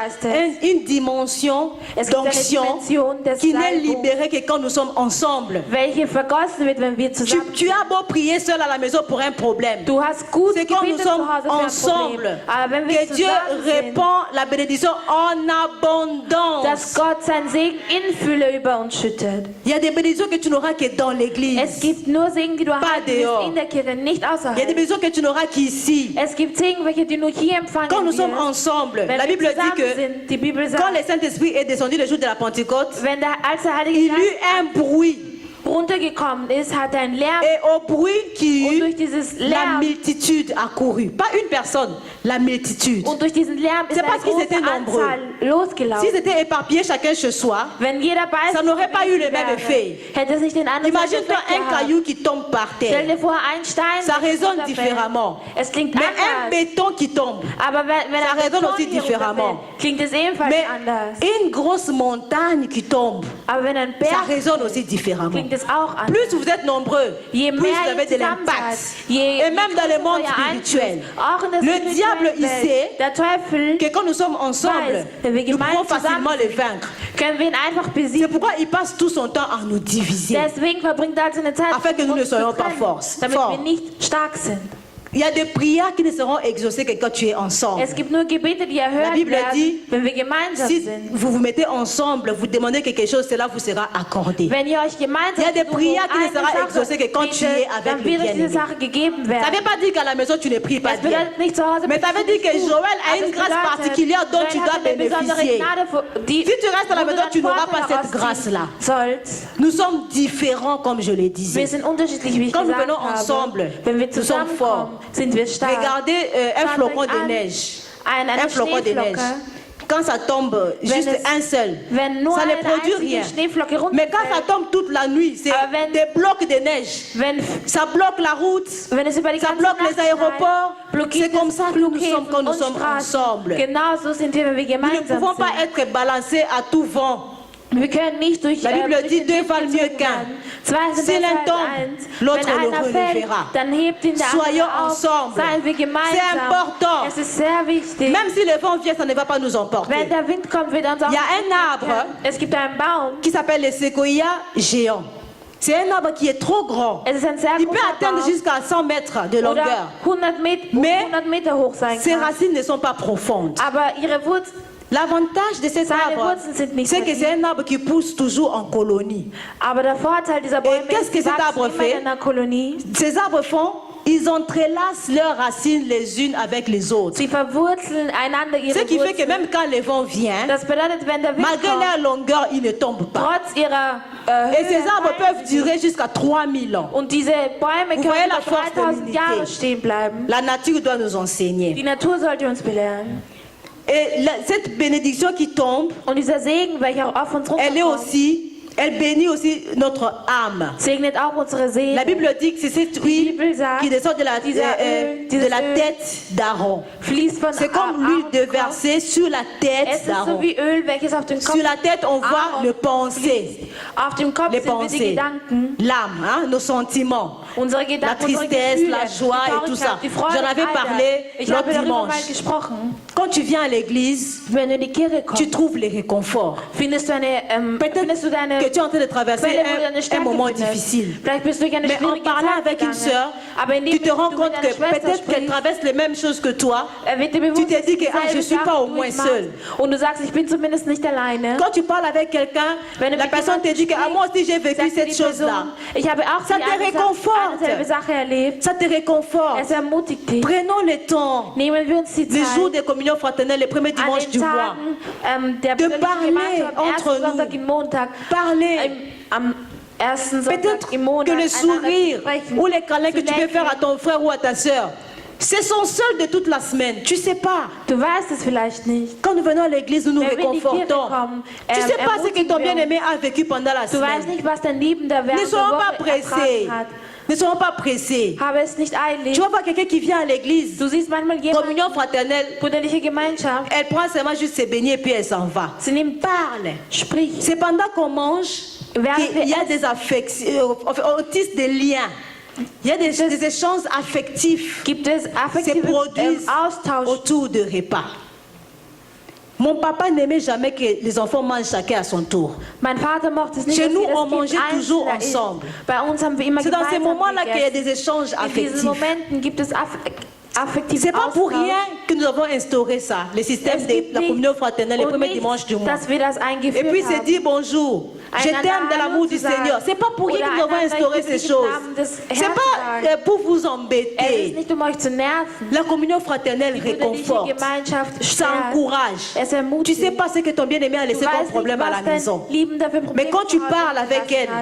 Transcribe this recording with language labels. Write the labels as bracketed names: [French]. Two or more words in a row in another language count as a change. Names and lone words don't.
[German] Geistes. [French] une dimension [German] Es gibt eine [French] d'onction [German] Dimension des [French] qui n'est [German] Salbung, [French] libérée que quand nous sommes ensemble. [German] welche vergossen wird, wenn wir zusammen [French] Tu as beau prier seul à la maison pour un problème. [German] Du hast gut [French] C'est quand nous [German] gebetet zu [French] sommes [German] Hause für ein [French] ensemble [German] Problem. Aber wenn wir [French] que Dieu [German] zusammen sind, [French] répand la bénédiction en [German] dass [French] abondance. [German] Gott sein Segen in Fülle über uns schüttet. [French] Il y a des bénédictions que tu n'auras que dans [German] Es [French] l'église. [German] gibt nur Segen, die du erhalten [French] dehors. [German] wirst in der Kirche, nicht [French] Il y a des [German] außerhalb. [French] bénédictions que tu n'auras qu'ici. [German] Es gibt Segen, welche du nur hier empfangen [French] Quand nous sommes [German] wirst. [French] ensemble, [German] Wenn [French] la [German] wir [French] Bible dit [German] zusammen [French] que [German] sind, die Bibel [French] quand [German] sagt, [French] le Saint-Esprit est descendu le jour de la Pentecôte, [German] als der Heilige [French] il y [German] Geist [French] eut un bruit. [German] runtergekommen ist, hat er einen Lärm [French] Et au bruit qui [German] und [French] eut, [German] durch dieses [French] la [German] Lärm [French] multitude accourut. Pas une personne, la multitude. [German] und durch diesen Lärm ist [French] C'est [German] eine [French] parce qu'ils [German] große [French] étaient nombreux. [German] Anzahl losgelaufen. [French] S'ils étaient éparpillés chacun chez soi, [German] Wenn jeder bei [French] ça [German] sich [French] n'aurait pas eu le [German] gewesen [French] même [German] wäre, [French] effet. [German] hätte es nicht den anderen [French] Imagine-toi [German] Effekt [French] un [German] gehabt. [French] caillou qui tombe par [German] Stell [French] terre. [German] dir vor, ein Stein, [French] Ça [German] der [French] résonne [German] runterfällt. [French] différemment. [German] Es klingt [French] Mais un [German] anders. [French] béton qui tombe. [German] Aber wenn [French] Ça [German] ein [French] résonne [German] Beton [French] aussi [German] hier [French] différemment. [German] runterfällt, klingt es ebenfalls [French] Mais [German] anders. [French] une grosse montagne qui tombe, [German] Aber wenn ein [French] ça [German] Berg [French] résonne aussi différemment. [German] klingt es auch anders. [French] Plus vous êtes nombreux, [German] Je [French] plus [German] mehr [French] vous [German] ihr [French] avez de [German] zusammen [French] l'impact. [German] seid, je [French] Et même dans le monde [German] größer euer [French] spirituel. [German] Einfluss, auch in der [French] Le [German] spirituellen [French] diable, il [German] Welt. [French] sait [German] Der Teufel [French] Que quand nous sommes ensemble, [German] weiß, wenn wir [French] nous [German] gemeinsam [French] pouvons facilement [German] zusammen [French] les [German] sind, [French] vaincre. [German] können wir ihn einfach [French] C'est [German] besiegen. [French] pourquoi il passe tout son temps à nous diviser. [German] Deswegen verbringt er seine Zeit, [French] Afin que nous ne [German] uns zu [French] soyons pas [German] trennen, [French] forts. [German] damit wir nicht stark sind. [French] Il y a des prières qui ne seront exaucées que quand tu es ensemble. [German] Es gibt nur Gebete, die erhört [French] La Bible [German] werden, [French] dit, [German] wenn wir gemeinsam [French] Si [German] sind. [French] vous vous mettez ensemble, vous demandez quelque chose, cela vous sera accordé. [German] Wenn ihr euch gemeinsam [French] Il y a des [German] um [French] prières qui ne [German] eine [French] sera [German] Sache [French] exaucées que quand tu es [German] bittet, [French] avec [German] dann [French] le [German] wird euch [French] bien-aimé. [German] diese Sache gegeben [French] Ça ne [German] werden. [French] veut pas dire qu'à la maison tu ne pries pas [German] Es [French] bien. [German] bedeutet nicht zu Hause, [French] Mais ça veut dire que Joël a [German] aber [French] une [German] es [French] grâce [German] bedeutet, [French] particulière dont tu [German] Joel [French] dois [German] hat eine besondere [French] bénéficier. [German] Gnade, die [French] Si tu restes à la [German] wo du [French] maison, [German] dann [French] tu n'auras [German] Vorteil [French] pas cette [German] rausziehen [French] grâce-là. [German] sollst. [French] Nous sommes différents, comme je l'ai dit. [German] Wir sind unterschiedlich, wie ich [French] Quand nous [German] gesagt [French] venons [German] habe. [French] ensemble, [German] Wenn wir [French] nous sommes forts. [German] zusammenkommen, sind wir stark. [French] Regardez un [German] Schaut [French] flocon [German] euch [French] de [German] an, [French] neige. [German] eine [French] Un flocon de neige. [German] Schneeflocke. [French] Quand ça tombe, juste [German] es- [French] un seul, [German] Wenn nur [French] ça ne [German] eine [French] produit [German] einzige [French] rien. [German] Schneeflocke [French] Mais quand ça [German] runterfällt, [French] tombe toute la nuit, c'est [German] Aber wenn- [French] des blocs de neige. [German] wenn, [French] Ça bloque la route, [German] wenn es über die [French] ça [German] ganze [French] bloque [German] Nacht [French] les aéroports. [German] schneit, blockiert [French] C'est comme [German] es [French] ça que nous [German] Flughäfen [French] sommes quand nous [German] und [French] sommes [German] Straßen. [French] ensemble. [German] Genauso sind wir, wenn wir [French] Nous ne [German] gemeinsam [French] pouvons pas [German] sind. [French] être balancés à tout vent. [German] Wir können nicht durch [French] La Bible [German] durch [French] dit, [German] den [French] deux [German] Wind [French] valent mieux [German] gezogen [French] qu'un. [German] werden. Zwei sind [French] Si [German] besser [French] l'un [German] als [French] tombe, [German] eins. [French] l'autre [German] Wenn [French] le [German] einer fällt, [French] relèvera. [German] dann hebt ihn der [French] Soyons [German] andere auf. [French] ensemble. [German] Seien wir gemeinsam. [French] C'est important. [German] Es ist sehr wichtig. [French] Même si le vent vient, ça ne va pas nous emporter. [German] Wenn der Wind kommt, wird uns auch [French] Il y a un arbre [German] Es gibt einen Baum, [French] qui s'appelle le séquoia géant. C'est un arbre qui est trop grand. [German] Es ist ein sehr [French] Il peut [German] großer [French] atteindre [German] Baum [French] jusqu'à 100 mètres de [German] oder [French] longueur. [German] 100 Meter hoch sein [French] Ses [German] kann. [French] racines ne sont pas profondes. [German] Aber ihre Wurzeln, [French] L'avantage de cet [German] seine [French] arbre, [German] Wurzeln sind nicht [French] c'est [German] so [French] que [German] tief. [French] c'est un arbre qui pousse toujours en colonie. [German] Aber der Vorteil dieser Bäume [French] qu'est-ce [German] ist, [French] que [German] sie [French] cet arbre [German] wachsen immer [French] fait? [German] in einer Kolonie. [French] Ces arbres font, ils entrelacent leurs racines les unes avec les autres. [German] Sie verwurzeln einander ihre [French] Ce qui fait que [German] Wurzeln. [French] même quand le vent vient, [German] Das bedeutet, wenn der Wind [French] malgré [German] kommt, [French] leur longueur, ils ne tombent pas. [German] trotz ihrer [French] Et [German] Höhe, [French] ces arbres peuvent [German] fallen sie [French] durer jusqu'à 3000 ans. [German] und diese Bäume [French] Vous [German] können [French] voyez la [German] über [French] force de [German] 3000 [French] l'unité. [German] Jahre stehen bleiben. [French] La nature doit nous enseigner. [German] Die Natur sollte uns belehren. [French] Et cette bénédiction qui tombe, [German] Und dieser Segen, welcher auf uns [French] elle est [German] runterkommt, [French] aussi, elle bénit aussi notre âme. [German] segnet auch unsere Seele. [French] La Bible dit que c'est cette huile [German] Bibel sagt, [French] qui descend de la, [German] dieser Öl, [French] de [German] dieses [French] la [German] Öl [French] tête d'Aaron. [German] Fließt von [French] C'est comme l'huile [German] Aaron [French] déversée sur la [German] Es [French] tête [German] ist so [French] d'Aaron. [German] wie Öl, welches auf den Kopf [French] Sur la tête, on voit [German] Aaron [French] le pensée, [German] Auf dem Kopf [French] les [German] sind wir die [French] pensées, [German] Gedanken, [French] l'âme, hein, nos sentiments, [German] unsere [French] la [German] Gedanken, unsere [French] tristesse, [German] Gefühle, [French] la joie [German] die [French] et tout ça. [German] Traurigkeit, die Freude, [French] J'en avais [German] all das. [French] parlé [German] Ich habe [French] l'autre [German] darüber mal [French] dimanche. [German] gesprochen. [French] Quand tu viens à l'église, [German] Wenn du in die Kirche kommst, [French] tu trouves le réconfort. [German] findest du deine [French] Que tu es en train de traverser [German] Quelle, wo du eine [French] un [German] Stärke [French] moment [German] findest. [French] difficile. [German] Vielleicht bist du durch eine [French] Mais en [German] schwierige [French] parlant [German] Zeit [French] avec une [German] gegangen. [French] sœur, [German] Aber indem [French] tu te rends [German] du [French] compte [German] mit [French] que [German] deiner Schwester [French] peut-être qu'elle [German] sprichst, [French] traverse les mêmes choses que toi. [German] wird dir bewusst, [French] Tu te dis que, [German] dass du [French] ah, je [German] dieselbe [French] suis pas [German] Sache [French] au moins [German] durchmachst. [French] seule. [German] Und du sagst, ich bin zumindest nicht alleine. [French] Quand tu parles avec quelqu'un, [German] Wenn du [French] la [German] mit [French] personne te [German] jemandem [French] dit que ah, moi aussi j'ai vécu [German] sagt dir [French] cette [German] die Person, [French] chose-là. [German] ich habe auch [French] Ça [German] die [French] te [German] eine [French] réconforte. [German] selbe Sache erlebt. [French] Ça te réconforte. [German] Es ermutigt dich. [French] Prenons le temps, [German] Nehmen wir uns die [French] les jours [German] Zeit, [French] de communion fraternelle, le premier [German] an [French] dimanche [German] den [French] du mois. [German] Tagen der [French] De [German] brüderlichen [French] parler [German] Gemeinschaft, am [French] entre [German] ersten Sonntag [French] nous. [German] im Montag, [French] Parler. [German] am ersten Sonntag [French] Peut-être [German] im Monat, [French] que le [German] einander [French] sourire [German] zu sprechen, [French] ou les câlins que [German] zu [French] tu peux faire à [German] lächeln. [French] ton frère ou à ta soeur, c'est son seul de toute la semaine. Tu sais pas. [German] Du weißt es vielleicht nicht. [French] Quand nous venons à l'église, nous nous [German] Wenn wir in die Kirche [French] réconfortons. [German] kommen, [French] Tu sais pas ce que ton [German] ermutigen wir [French] bien-aimé a vécu pendant la [German] Du weißt [French] semaine. [German] nicht, was dein Liebender während [French] Ne [German] der [French] soyons pas [German] Woche [French] pressés. [German] ertragen hat. [French] Ne soyons pas pressés. [German] Habe es nicht eilig. [French] Tu vois pas quelqu'un qui vient à l'église, [German] Du siehst manchmal jemanden, [French] communion fraternelle, [German] brüderliche Gemeinschaft, [French] elle prend seulement juste ses beignets et puis elle s'en va. [German] sie nimmt [French] Parle. [German] Sprich. [French] C'est pendant qu'on mange [German] Während wir [French] qu'il y a [German] essen, [French] des affections, on tisse des liens. Il y a des échanges affectifs [German] gibt es [French] se [German] affektiven [French] produisent [German] Austausch. [French] autour de repas. Mon papa n'aimait jamais que les enfants mangent chacun à son tour. [German] Mein Vater mochte es nicht, [French] Chez [German] dass [French] nous, [German] jedes [French] on [German] Kind [French] mangeait toujours [German] einzelner isst. [French] ensemble. [German] Bei uns haben wir immer [French] C'est dans ces [German] gemeinsam [French] moments-là qu'il y a [German] gegessen. [French] des échanges [German] In diesen [French] affectifs. [German] Momenten gibt es affektiven [French] C'est pas pour [German] Austausch. [French] rien que nous avons instauré ça, le système [German] Es [French] de [German] gibt [French] la [German] nicht [French] communion fraternelle, le [German] und [French] premier [German] nicht, [French] dimanche du mois. [German] dass wir das [French] Et [German] eingeführt [French] puis c'est [German] haben. [French] dire bonjour, je [German] Einander [French] t'aime de l'amour [German] Hallo [French] du [German] zu sagen. [French] Seigneur. C'est pas pour rien que nous avons [German] Oder [French] instauré [German] einander [French] ces [German] im [French] choses. [German] Namen des [French] C'est [German] Herrn [French] pas [German] sagen. [French] pour vous [German] Es ist [French] embêter. [German] nicht, um euch zu nerven. [French] La communion fraternelle [German] Die brüderliche [French] réconforte, [German] Gemeinschaft [French] ça [German] stärkt. [French] encourage. [German] Es [French] Tu [German] ermutigt. [French] sais pas ce que ton bien-aimé a [German] Du [French] laissé comme [German] weißt nicht, [French] problème à la [German] was dein [French] maison. [German] Liebender für Probleme [French] Mais quand tu [German] zu Hause [French] parles avec [German] gelassen [French] elle,